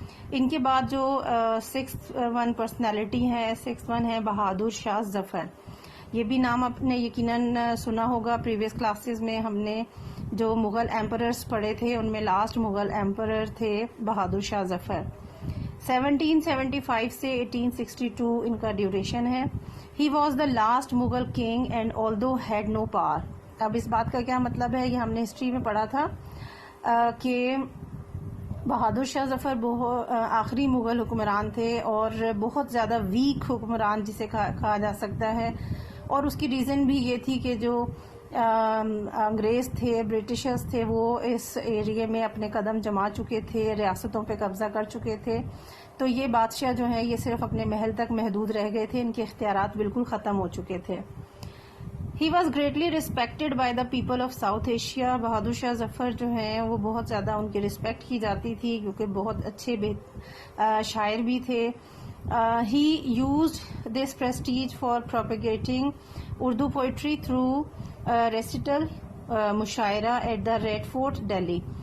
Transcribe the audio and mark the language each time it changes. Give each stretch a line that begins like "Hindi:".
Urdu: ان کے بعد جو 6th ون پرسنالٹی ہے, 6th ون ہے بہادر شاہ ظفر. یہ بھی نام آپ نے یقیناً سنا ہوگا. پریویس کلاسز میں ہم نے جو مغل ایمپررز پڑھے تھے ان میں لاسٹ مغل ایمپرر تھے بہادر شاہ ظفر. 1775 سے 1862 ان کا ڈیوریشن ہے.
English: He was the last Mughal king and although had no power.
Urdu: اب اس بات کا کیا مطلب ہے, یہ ہم نے ہسٹری میں پڑھا تھا کہ بہادر شاہ ظفر آخری مغل حکمران تھے, اور بہت زیادہ ویک حکمران جسے کہا جا سکتا ہے. اور اس کی ریزن بھی یہ تھی کہ جو انگریز تھے, برٹشرز تھے, وہ اس ایریے میں اپنے قدم جما چکے تھے, ریاستوں پہ قبضہ کر چکے تھے. تو یہ بادشاہ جو ہیں یہ صرف اپنے محل تک محدود رہ گئے تھے, ان کے اختیارات بالکل ختم ہو چکے تھے.
English: He was greatly respected by the people of South Asia.
Urdu: Bahadur Shah Zafar جو ہیں وہ بہت زیادہ ان کی رسپیکٹ کی جاتی تھی, کیونکہ بہت اچھے شاعر بھی تھے.
English: He used this prestige for propagating Urdu poetry through recital, mushaira at the Red Fort, Delhi.